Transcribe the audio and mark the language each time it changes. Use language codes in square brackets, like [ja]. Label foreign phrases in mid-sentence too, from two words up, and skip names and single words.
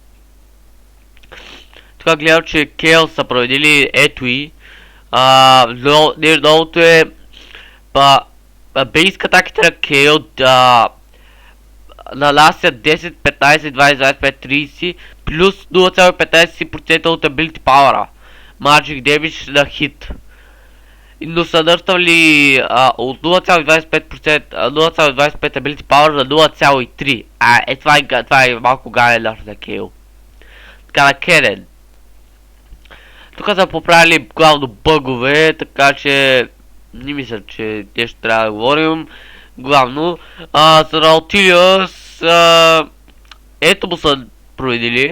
[bg] Тук гледам, че Кейл са променили ето и. Новото е бейск атаките на Кейл нанасят 10, 15, 20, 25, 30 плюс 0.15% от [en] ability power. Magic damage [bg] на хит. Но са нъртали от 0.25% 0.25 [en] ability power [bg] на 0.3. Това е малко гален нърт на Кейл. Така на Кенен. Тук са поправили главно бъгове, така че не мисля, че нещо трябва да говорим. Главно, за Наутилиус, ето му са променили.